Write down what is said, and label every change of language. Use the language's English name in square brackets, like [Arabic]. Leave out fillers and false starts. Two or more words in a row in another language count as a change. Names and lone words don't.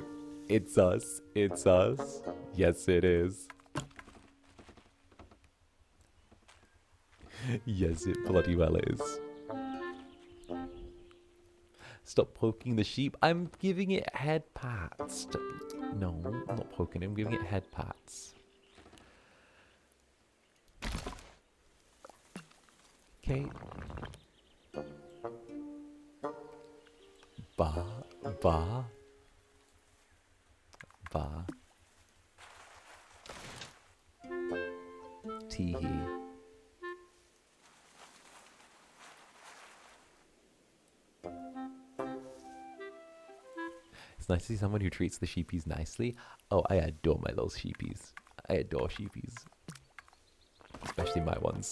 [English] It's us. It's us. Yes, it is. Yes, it bloody well is. Stop poking the sheep. I'm giving it head pats. No, I'm not poking it. I'm giving it head pats. Okay. Ba, ba, ba. Tee-hee. It's nice to see someone who treats the sheepies nicely. Oh, I adore my little sheepies. I adore sheepies. Especially my ones.